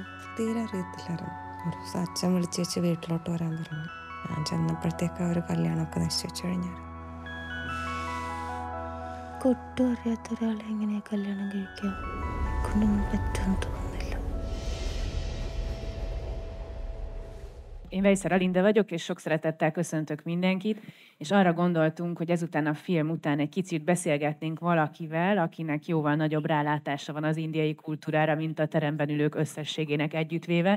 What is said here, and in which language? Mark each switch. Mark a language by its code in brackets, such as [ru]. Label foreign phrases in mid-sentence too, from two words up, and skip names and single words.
[ml] തീരെ അറിയത്തില്ലായിരുന്നു. ഒരു ദിവസം അച്ഛൻ വിളിച്ച് വെച്ച് വീട്ടിലോട്ട് വരാൻ പറഞ്ഞു. ഞാൻ ചെന്നപ്പോഴത്തേക്ക് അവർ കല്യാണമൊക്കെ നിശ്ചയിച്ചു കഴിഞ്ഞായിരുന്നു. ഒട്ടും അറിയാത്ത ഒരാളെ എങ്ങനെയാ കല്യാണം കഴിക്കാം? കൊണ്ടൊന്നും പറ്റുമെന്ന് തോന്നുന്നില്ല. [hu] Én Veiszer Alinda vagyok, és sok szeretettel köszöntök mindenkit, és arra gondoltunk, hogy ezután a film után egy kicsit beszélgetnénk valakivel, akinek jóval nagyobb rálátása van az indiai kultúrára, mint a teremben ülők összességének együttvéve.